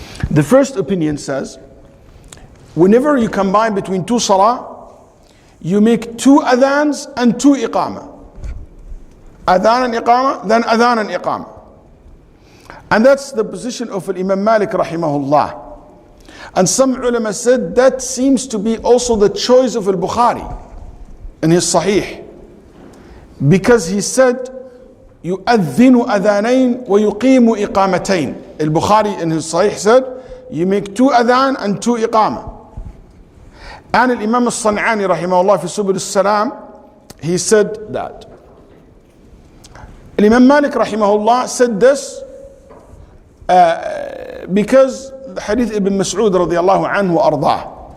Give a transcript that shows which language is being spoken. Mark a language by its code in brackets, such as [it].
[en] The first opinion says, whenever you combine between 2 salah, you make 2 adhans and 2 iqama. Adhan and iqama, then adhan and iqama. And that's the position of Imam Malik rahimahullah. And some ulama said that seems to be also the choice of al-Bukhari in his Sahih. Because he said, [ar] يُؤَذِّنُ أَذَانَيْن وَيُقِيمُ إِقَامَتَيْن. [en] Al-Bukhari in his Sahih said, you make 2 adhan and 2 iqama. And Imam al-San'ani rahimahullah fi Subul al-Salam, he said that. Imam Malik rahimahullah said this because the hadith Ibn Mas'ud radiyallahu anhu ardah.